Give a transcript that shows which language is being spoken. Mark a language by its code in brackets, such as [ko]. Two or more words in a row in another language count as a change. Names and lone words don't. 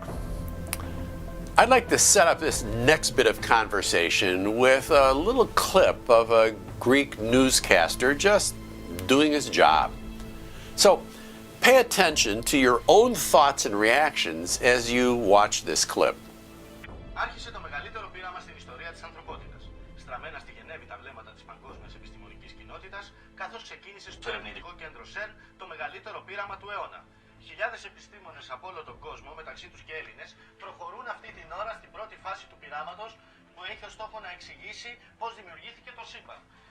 [en] I'd like to set up this next bit of conversation with a little clip of a Greek newscaster just doing his job. So pay attention to your own thoughts and reactions as you watch this clip. [el] Άρχισε το μεγαλύτερο πείραμα στην ιστορία της ανθρωπότητας. Στραμμένα στη Γενέβη τα βλέμματα της παγκόσμιας επιστημονικής κοινότητας, καθώς ξεκίνησε στο ερευνητικό κέντρο ΣΕΡΝ το μεγαλύτερο πείραμα του αιώνα. Χιλιάδες επιστήμονες από όλο τον κόσμο, μεταξύ τους και Έλληνες, προχωρούν αυτή την ώρα στην πρώτη φάση του πειράματος που έχει ως στόχο να εξηγήσει πώς δημιουργήθηκε το σύμπαν.